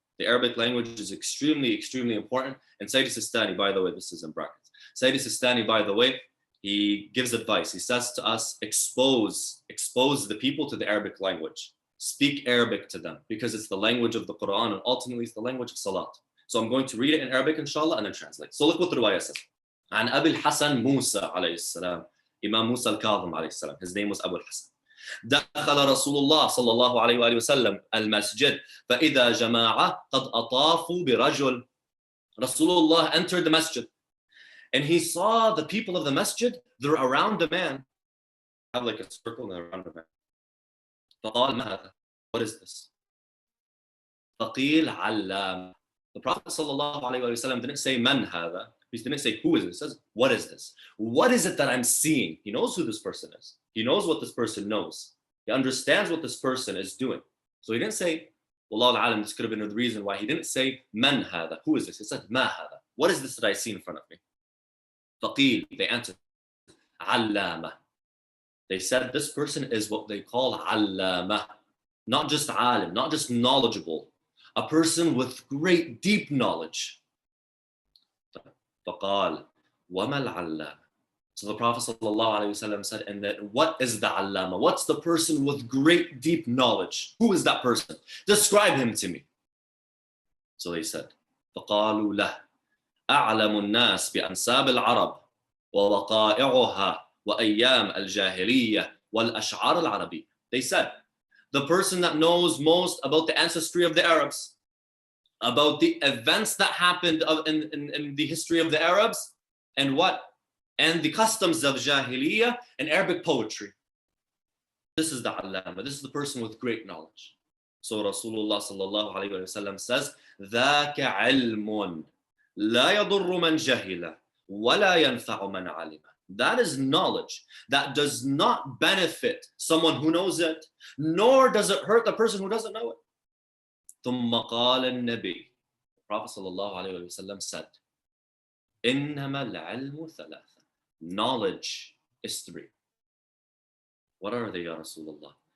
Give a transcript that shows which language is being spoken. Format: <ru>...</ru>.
<en>The Arabic language is extremely, extremely important. And Sayyid Sistani, by the way, this is in brackets. Sayyid Sistani, by the way, he gives advice. He says to us, expose the people to the Arabic language. Speak Arabic to them because it's the language of the Quran and ultimately it's the language of Salat. So I'm going to read it in Arabic, inshallah, and then translate. So look what the riwayah says.</en> <ar>عن أبي الحسن موسى عليه السلام.</ar> <en>Imam Musa al-Kadhim</en> <ar>عليه السلام.</ar> <en>His name was Abu al-Hasan.</en> <ar>دخل رسول الله صلى الله عليه وآله وسلم المسجد فإذا جماعة قد أطافوا برجل.</ar> <en>Rasulullah entered the masjid and he saw the people of the masjid, they're around a man. Have like a circle and they're around a man.</en> <ar>فقال ما هذا?</ar> <en>What is this?</en> <ar>فقيل علام.</ar> <en>The Prophet sallallahu alaihi wasallam didn't say</en> <ar>man هذا.</ar> <en>He didn't say who is this. He says what is this? What is it that I'm seeing? He knows who this person is. He knows what this person knows. He understands what this person is doing. So he didn't say Wallahu alam, this could have been the reason why he didn't say</en> <ar>man هذا.</ar> <en>Who is this? He said</en> <ar>ma هذا.</ar> <en>What is this that I see in front of me?</en> <ar>فقيل.</ar> <en>They answered علامة. They said this person is what they call allama, not just alim, not just knowledgeable, a person with great deep knowledge.</en> <ar>فقال وما العلامة.</ar> <en>So the Prophet ﷺ said, and then what is the allama? What's the person with great deep knowledge? Who is that person? Describe him to me. So they said,</en> <ar>فقالوا له أعلم الناس بأنساب العرب ووقائعها وأيام الجاهلية والأشعار العربية.</ar> <en>They said, the person that knows most about the ancestry of the Arabs, about the events that happened in the history of the Arabs, and what? And the customs of Jahiliyyah and Arabic poetry. This is the Allama. This is the person with great knowledge. So Rasulullah sallallahu alayhi wa sallam says,</en> <ar>ذَاكَ عِلْمٌ لَا يَضُرُّ مَنْ جَهِلَ وَلَا يَنْفَعُ مَنْ عَلِمَ.</ar> <en>That is knowledge that does not benefit someone who knows it, nor does it hurt the person who doesn't know it.</en> <ar>ثم قال النبي.</ar> <en>The Prophet sallallahu alayhi wa sallam said,</en> <ar>إنما العلم ثلاثة.</ar> <en>Knowledge is three. What are they, Ya Rasulullah?</en>